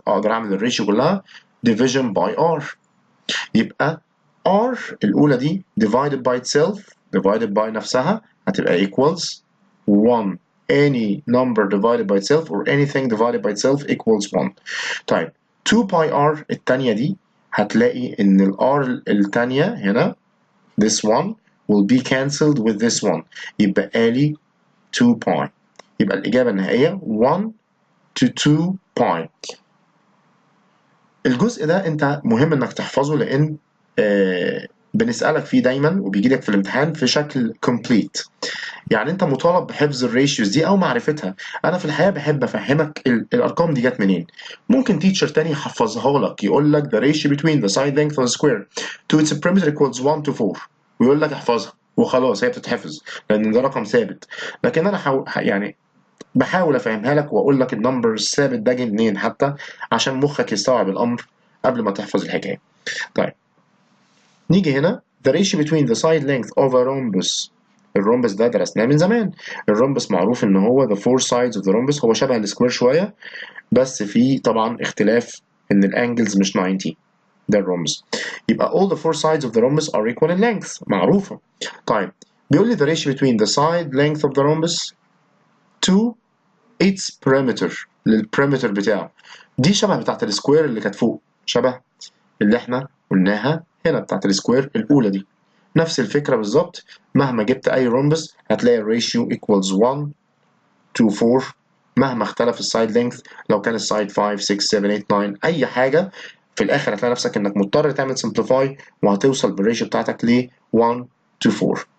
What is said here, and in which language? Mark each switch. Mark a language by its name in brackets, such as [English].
[Arabic] اقدر اعمل الريشيو كلها [English] division by R. [Arabic] يبقى R الأولى دي [English] divided by itself [Arabic] divided by نفسها هتبقى equals 1. [English] Any number divided by itself or anything divided by itself equals 1. [Arabic] طيب 2 pi R التانية دي هتلاقي إن ال R التانية هنا [English] this one will be cancelled with this one. [Arabic] يبقى لي 2 pi. يبقى الإجابة النهائية 1 to 2 pi. الجزء ده انت مهم انك تحفظه لان بنسألك فيه دايما وبيجي لك في الامتحان في شكل complete. يعني انت مطالب بحفظ الريشيوز دي او معرفتها. انا في الحقيقه بحب افهمك الارقام دي جت منين. ممكن تيتشر تاني يحفظها لك يقول لك [English] the ratio between the side length of the square to its perimeter equals 1 to 4 [Arabic] ويقول لك احفظها وخلاص هي بتتحفظ لان ده رقم ثابت. لكن انا يعني بحاول افهمها لك واقول لك النمبر الثابت ده جه منين حتى عشان مخك يستوعب الامر قبل ما تحفظ الحكايه. طيب نيجي هنا [English] the ratio between the side length of a rhombus. [Arabic] الرومبس ده درسناه من زمان. الرومبس معروف ان هو [English] the four sides of the rhombus. [Arabic] هو شبه السكوير شويه بس في طبعا اختلاف ان الانجلز مش 90. ده الرومبس. [English] يبقى all the four sides of the rhombus are equal in length [Arabic] معروفه. طيب بيقول لي [English] the ratio between the side length of the rhombus to its perimeter [Arabic] للبريمتر بتاعه. دي شبه بتاعت السكوير اللي كانت فوق، شبه اللي احنا قلناها هنا بتاعت السكوير الاولى دي. نفس الفكره بالظبط. مهما جبت اي رومبس هتلاقي الريشيو [English] equals 1 to 4 [Arabic] مهما اختلف السايد لينث. لو كان السايد 5 6 7 8 9 اي حاجه في الاخر هتلاقي نفسك انك مضطر تعمل سمبليفاي وهتوصل بالريشيو بتاعتك ل 1 to 4.